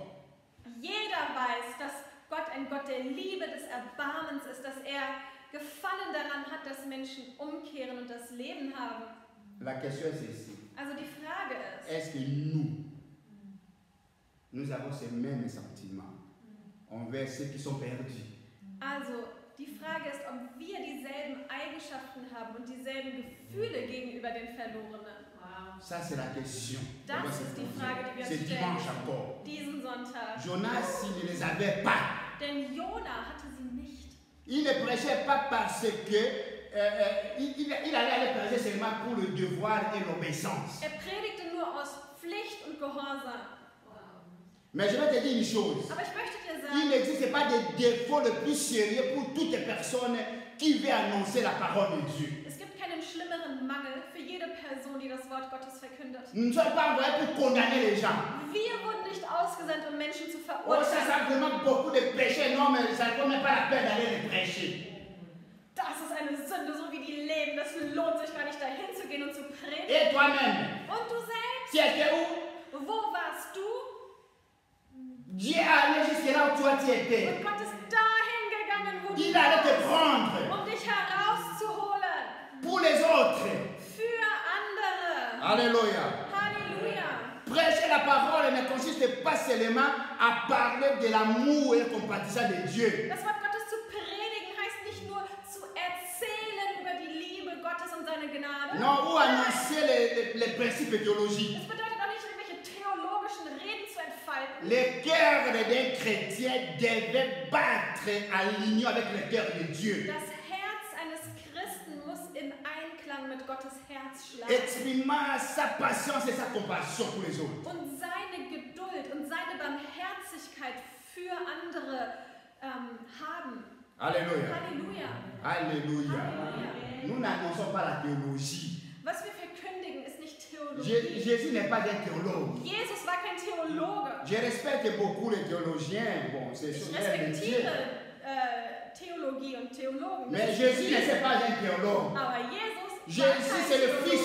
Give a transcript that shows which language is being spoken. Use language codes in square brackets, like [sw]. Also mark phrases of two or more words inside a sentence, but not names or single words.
[de] Jeder weiß, dass Gott ein Gott der Liebe, des Erbarmens ist, dass er Gefallen daran hat, dass Menschen umkehren und das Leben haben. [fr] La question est celle-ci. [de] Also die Frage ist, [fr] Est-ce que nous avons ces mêmes sentiments envers ceux qui sont perdus? [de] also die Frage ist, ob wir dieselben Eigenschaften haben und dieselben Gefühle gegenüber den Verlorenen. [fr] Ça, c'est la question. [de] Das ist die Frage, die wir [fr] C'est [de] uns [fr] dimanche [de] stellen. [fr] encore. [de] Diesen Sonntag. [fr] Jonas, il ne les avait pas. [de] Denn Jona hatte sie nicht. [fr] Il ne prêchait pas parce que il allait aller prêcher seulement pour le devoir et l'obéissance. [de] Er predigte nur aus Pflicht und Gehorsam. [fr] Mais je vais te dire une chose. [de] Aber ich möchte dir [fr] Il [de] sagen, [fr] n'existe pas de défaut le plus sérieux pour toute personne qui veut annoncer la parole de Dieu. [de] es gibt keinen schlimmeren Mangel für jede Person, die das Wort Gottes verkündet. [fr] Nous ne sommes pas envoyés pour condamner les gens. [de] Wir wurden nicht ausgesandt, um Menschen zu [fr] Oh, ça, [de] verurteilen. [fr] ça demande beaucoup de péché. Non, mais ça ne vaut même pas la peine d'aller les prêcher. [de] Das ist eine Sünde, so wie die leben. Das lohnt sich gar nicht, dahin zu gehen und zu predigen. [fr] Et toi-même, [de] Und du selbst, [fr] tu étais où? [de] wo warst du? [fr] Dieu est allé jusque là où toi tu étais. [de] Und Gott ist dahin gegangen, wo [fr] Il [de] du [fr] allait te [de] warst, [fr] prendre [de] um dich herauszuholen. [fr] pour les autres. [de] Für andere. [fr] Alléluia. [de] Halleluja. [fr] Prêcher la parole ne consiste pas seulement à parler de l'amour et compatissant de Dieu. [de] Das Wort Gottes zu predigen heißt nicht nur zu erzählen über die Liebe Gottes und seine Gnade. [fr] Non, ou annoncer les principes théologiques. [de] Es bedeutet auch nicht, irgendwelche theologischen Reden zu entfalten. [fr] Le cœur d'un chrétien devait battre à l'union avec le cœur de Dieu. [de] Das Herz eines Christen muss im Einklang mit Gottes Herz schlagen. [fr] Exprimant sa patience et sa compassion pour les autres. [de] Und seine Geduld und seine Barmherzigkeit für andere haben. [fr] Alléluia. [de] Halleluja. [fr] Alléluia. [de] Halleluja. [fr] Nous n'annonçons pas la théologie. [de] Was wir verkündigen, ist nicht Theologie. [fr] Jésus n'est pas un théologue. [de] Jesus war kein Theologe. [fr] Je respecte beaucoup les théologiens. Bon, c'est [de] Ich [fr] son œuvre de Dieu. [de] respektiere Theologie und Theologen. [fr] Mais Jésus n'est pas un théologue. [de] Aber Jesus war [fr] Jésus, [de] kein [fr] c'est le Fils